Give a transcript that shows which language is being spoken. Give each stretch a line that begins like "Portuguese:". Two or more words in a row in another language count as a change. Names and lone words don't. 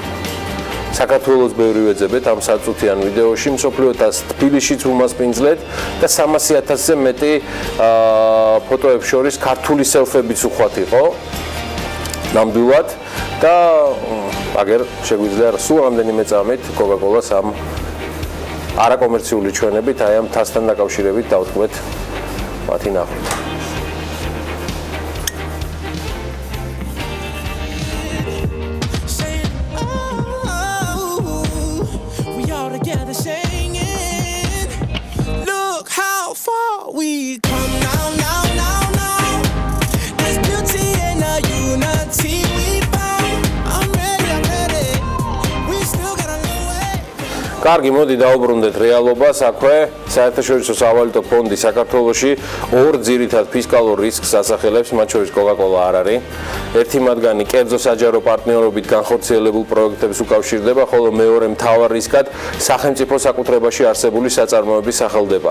Georgian: საქართველოს ბევრი ვეძებეთ ამ საწუთიან ვიდეოში, მსოფლიო თასს თბილისშიც უმასპინძლეთ და 300,000-ზე მეტი ფოტოებს შორის ქართული სელფებიც უხვად იყო ნამდვილად და აგერ შეგვიძლია სულ რამდენიმე წამით კოკა-კოლას ამ არაკომერციული ჩვენებით, აი ამ თასთან დაკავშირებით დავთქვეთ მათი ნახვით.
English: We come now. There's beauty in our unity we found. I'm ready. We still got a long way.
Georgian: კარგი, მოდი დაუბრუნდეთ რეალობას. აქვე საერთაშორისო სავალუტო ფონდი საქართველოში ორ ძირითად ფისკალურ რისკს ასახელებს, მათ შორის Coca-Cola არ არის. ერთი მათგანი კერძო საჯარო პარტნიორობით განხორციელებულ პროექტებს უკავშირდება, ხოლო მეორე მთავარ რისკად სახელმწიფო საკუთრებაში არსებული საწარმოების სახელდება.